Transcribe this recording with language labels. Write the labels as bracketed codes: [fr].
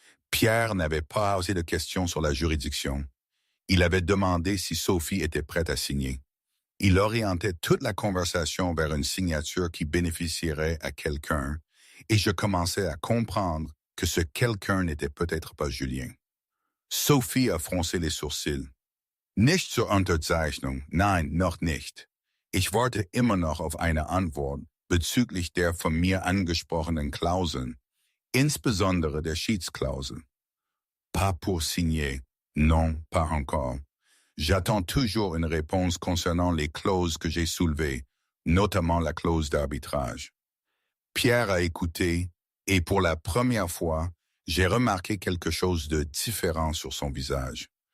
[fr] Pierre n'avait pas osé de questions sur la juridiction. Il avait demandé si Sophie était prête à signer. Il orientait toute la conversation vers une signature qui bénéficierait à quelqu'un, et je commençais à comprendre que ce quelqu'un n'était peut-être pas Julien. Sophie a froncé les sourcils. [de] Nicht zur Unterzeichnung, nein, noch nicht. Ich warte immer noch auf eine Antwort bezüglich der von mir angesprochenen Klauseln, insbesondere der Schiedsklausel. [fr] Pas pour signer, non, pas encore. J'attends toujours une réponse concernant les clauses que j'ai soulevées, notamment la clause d'arbitrage. Pierre a écouté, et pour la première fois, j'ai remarqué quelque chose de différent sur son visage.